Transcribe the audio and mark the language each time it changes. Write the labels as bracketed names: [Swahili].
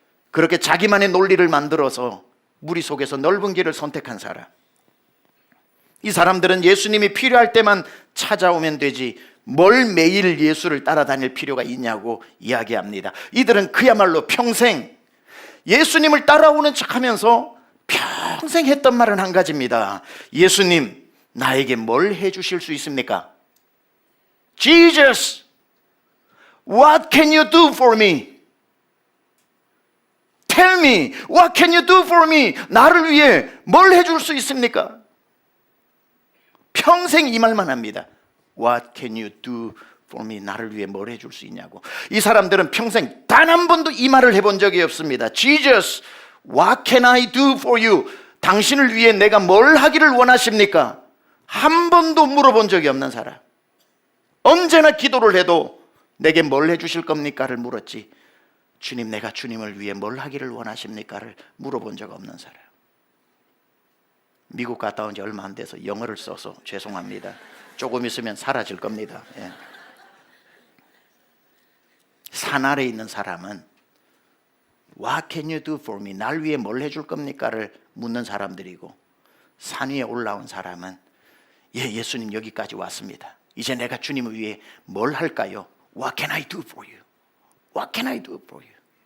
[Korean] 그렇게 자기만의 논리를 만들어서 무리 속에서 넓은 길을 선택한 사람, 이 사람들은 예수님이 필요할 때만 찾아오면 되지 뭘 매일 예수를 따라다닐 필요가 있냐고 이야기합니다. 이들은 그야말로 평생 예수님을 따라오는 척하면서 평생 했던 말은 한 가지입니다. 예수님, 나에게 뭘 해주실 수 있습니까? [English] Jesus, what can you do for me? Tell me, what can you do for me? [Korean] 나를 위해 뭘 해줄 수 있습니까? 평생 이 말만 합니다. [English] What can you do for me? [Korean] 나를 위해 뭘 해줄 수 있냐고. 이 사람들은 평생 단 한 번도 이 말을 해본 적이 없습니다. [English] Jesus, what can I do for you? [Korean] 당신을 위해 내가 뭘 하기를 원하십니까? 한 번도 물어본 적이 없는 사람. 언제나 기도를 해도 내게 뭘 해주실 겁니까를 물었지, 주님, 내가 주님을 위해 뭘 하기를 원하십니까를 물어본 적 없는 사람. 미국 갔다 온 지 얼마 안 돼서 영어를 써서 죄송합니다. 조금 있으면 사라질 겁니다. 산 아래에 있는 사람은 [English] What can you do for me? [Korean] 날 위해 뭘 해줄 겁니까를 묻는 사람들이고, 산 위에 올라온 사람은 예수님 여기까지 왔습니다. 이제 내가 주님을 위해 뭘 할까요? [English] What can I do for you? What can I do for you?